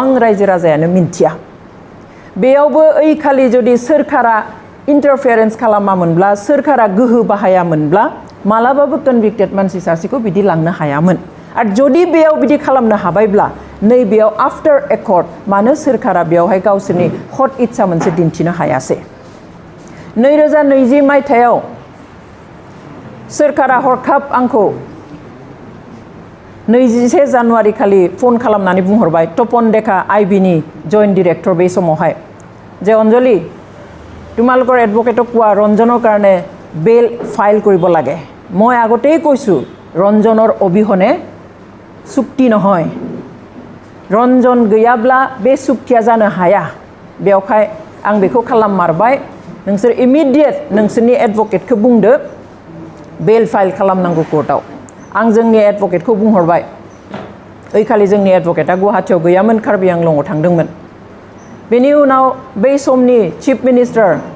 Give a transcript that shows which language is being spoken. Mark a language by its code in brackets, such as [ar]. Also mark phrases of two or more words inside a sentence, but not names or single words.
[brx] रायजो राजायानो मिन्थिया बेयावबो ओइ खालि जुदि सोरखारा इन्टारफेरेन्स खालामामोनब्ला सोरखारा गोहो बाहायामोनब्ला मालाबाबो कनभिक्टेड मानसि सासेखौ बिदि लांनो हायामोन आरो जुदि बेयाव बिदि खालामनो हाबायब्ला नैबेयाव [en] after accord [brx] मानो सोरखारा बेयावहाय गावसोरनि हट इच्छा मोनसे दिन्थिनो हायासै 2020 मायथाइयाव सोरखारा हरखाब आंखौ 21 जानुवारि खालि फन खालामनानै बुंहरबाय तपन डेका आइबिनि जइन्ट डिरेक्टर बे समावहाय जे अञ्जलि [as] তোমালোকৰ এডভোকেটক কোৱা ৰঞ্জনৰ কাৰণে [en] bail file [as] কৰিব লাগে মই আগতেই কৈছো ৰঞ্জনৰ অবিহনে চুক্তি নহয় [brx] रन्जन गैयाब्ला बे सुक्तिया जानो हाया बेवहाय आं बेखौ खालाममारबाय नोंसोर इमिडिएट नोंसोरनि एडभोकेटखौ बुंदो [en] bail file [brx] खालामनांगौ कोर्टआव आं जोंनि एडभोकेटखौ बुंहरबाय ओइ खालि जोंनि एडभोकेटआ गुवाहाटीयाव गैयामोन कार्बि आंलंआव थांदोंमोन बेनि उनाव बै समनि [en] chief minister